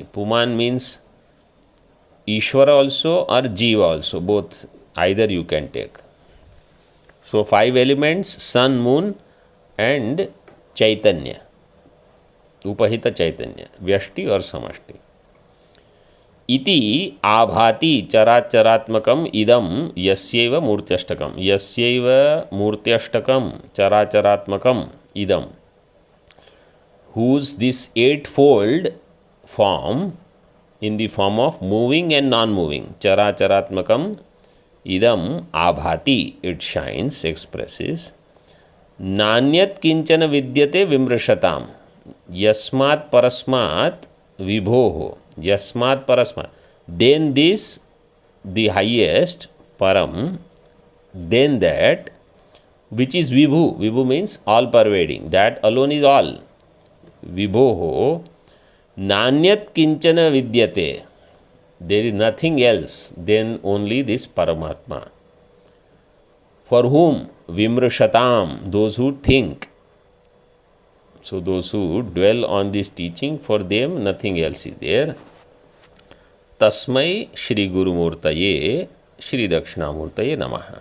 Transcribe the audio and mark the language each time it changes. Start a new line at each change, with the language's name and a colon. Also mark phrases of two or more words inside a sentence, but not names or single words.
English: Puman means Ishvara also or Jiva also, both, either you can take. So 5 elements, sun, moon and Chaitanya,
Sanskrit: Upahita Chaitanya,
English: Vyashti or Samashti.
Sanskrit: Iti abhati characharatmakam idam yasyeva murtyashtakam. Yasyeva murtyashtakam characharatmakam idam.
English: Whose this 8-fold form in the form of moving and non-moving.
Sanskrit: Characharatmakam idam abhati,
English: it shines, expresses.
Sanskrit: Nanyat kinchana vidyate vimrishatam. Yasmat parasmat vibhoho. Yasmat parasmat.
English: Then this, the highest, param, then that, which is vibhu. Vibhu means all pervading. That alone is all.
Sanskrit: Vibhoho. Nanyat kinchana vidyate.
English: There is nothing else than only this Paramatma. For whom? Vimrishatam. Those who think. So those who dwell on this teaching, for them nothing else is there.
Sanskrit: Tasmai Shri Gurumurtaye Shri Dakshinamurtaye Namaha.